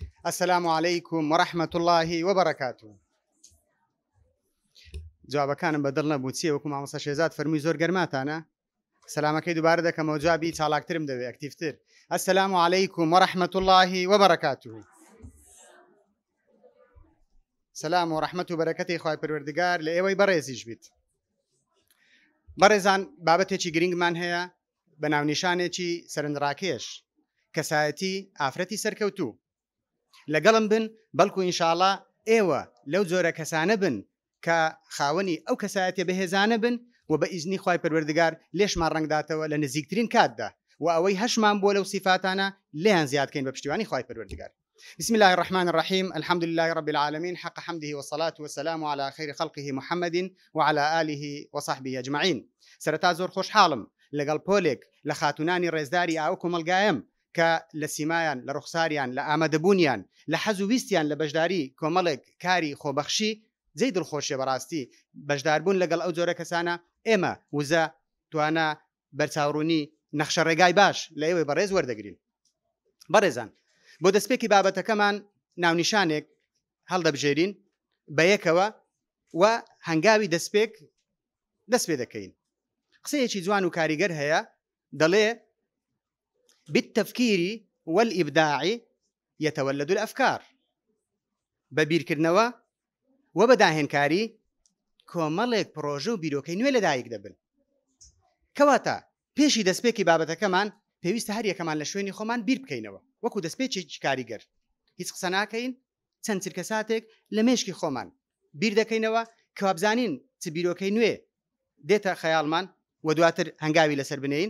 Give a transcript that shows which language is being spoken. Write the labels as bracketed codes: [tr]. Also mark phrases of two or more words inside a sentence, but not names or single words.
[ar] السلام عليكم ورحمة الله وبركاته. جواب كان بدلنا بوتسي وكم عم [ckb] شێزاد فەرمووی زۆر گەرماتانە. سلامەکەی دووبارە دەکەمەوە جوابی چالاکترم دەوێت ئەکتیفتر. [ar] السلام عليكم ورحمة الله وبركاته. [ckb] سلام و رحمت و بەرەکەتی خوای پەروەردگار لە ئێوەی بەڕێزیش بیت. بەڕێزان بابەتێکی گرنگمان هەیە بە ناونیشانێکی سەرنجڕاکێش کەسایەتی ئافرەتی سەرکەوتوو. لەگەڵم بن بەڵکو ئینشاڵڵا ئێوە لەو جۆرە کەسانە بن کە خاوەنی ئەو کەسایەتێ بەهێزانە بن و بە ئیزنی خوای پەروەردگار لێشمان ڕەنگداتەوە لە نزیکترین کاتدا و ئەوەی هەشمان بۆ لەو صفاتانە لێیان زیادکەین بە پشتیوانی خوای پەروەردگار. [ar] بسم الله الرحمن الرحيم الحمد لله رب العالمين حق حمده والصلاة والسلام على خير خلقه محمد وعلى آله وصحبه أجمعين. [ckb] سرتا زۆر خۆشحاڵم لەگەڵ پۆلێک لە خاتونانی ڕێزداری ئاو کۆمەلگایەم کە لە سیمایان لە ڕوخساریان لە ئامادەبوونیان لە حەز و ویستیان لە بەشداری کۆمەڵێک کاری خۆبەخشی جێی دڵخۆشیە بەڕاستی بەشداربوون لەگەڵ ئەو جۆرە کەسانە ئێمە وزە توانە بەرچاوڕوونی نەخشە ڕێگای باش لە ئێوەی بەڕێز وەردەگرین. بەڕێزان بۆ دەستپێکی بابەتەکەمان ناونیشانێک هەڵدەبژێرین بە یەکەوە و هەنگاوی دەست پێ دەکەین. قسەیەکی جوان و کاریگەر هەیە دەڵێ [ar] بالتفكير والإبداع يتولد الأفكار. [ckb] بەبیرکردنەوە و بەداهێنکاری کۆمەڵێک پرۆژە و بیرۆکەی نوێ لەدایک دەبن. کەواتە پێشی دەستپێکی بابەتەکەمان پێویستە هەر یەکەمان لە شوێنی خۆمان بیر بکەینەوە وەکو دەستپێکی کاریگەر. هیچ قسە ناکەین چەند چرکە ساتێک لە مێشکی خۆمان بیر دەکەینەوە کە وابزانین چ بیرۆکەی نوێ دێتە خەیاڵمان و دواتر هەنگاوی لەسەر بنین.